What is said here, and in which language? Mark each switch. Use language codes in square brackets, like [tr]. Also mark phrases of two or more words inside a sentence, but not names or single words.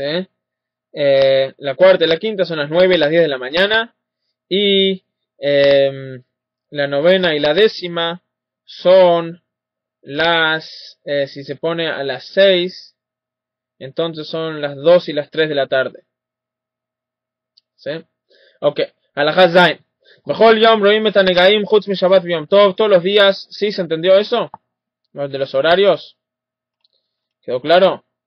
[es] La cuarta y la quinta son las 9 y las 10 de la mañana, y la novena y la décima son si se pone a las 6, entonces son las 2 y las 3 de la tarde. ¿Sí? Ok, [he] הלכה ז. בכל יום רואים את הנגעים חוץ משבת יום טוב. [es] Todos los días, ¿sí se entendió eso? Los de los horarios. ¿Quedó claro?